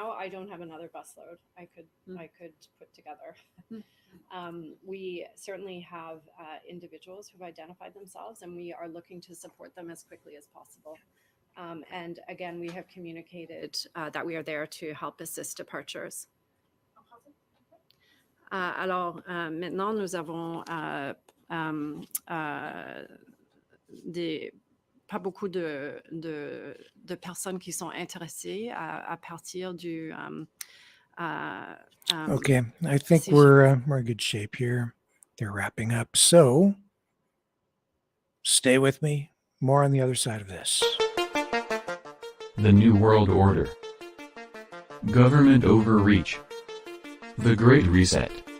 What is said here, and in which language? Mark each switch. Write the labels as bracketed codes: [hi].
[en] now, I don't have another busload I could put together. We certainly have individuals who've identified themselves, and we are looking to support them as quickly as possible. And again, we have communicated that we are there to help assist departures. [fr] Alors, maintenant, nous avons pas beaucoup de personnes qui sont intéressées à partir du... [en] Okay, I think we're in good shape here. They're wrapping up. So stay with me. More on the other side of this. The New World Order. Government overreach. The Great Reset.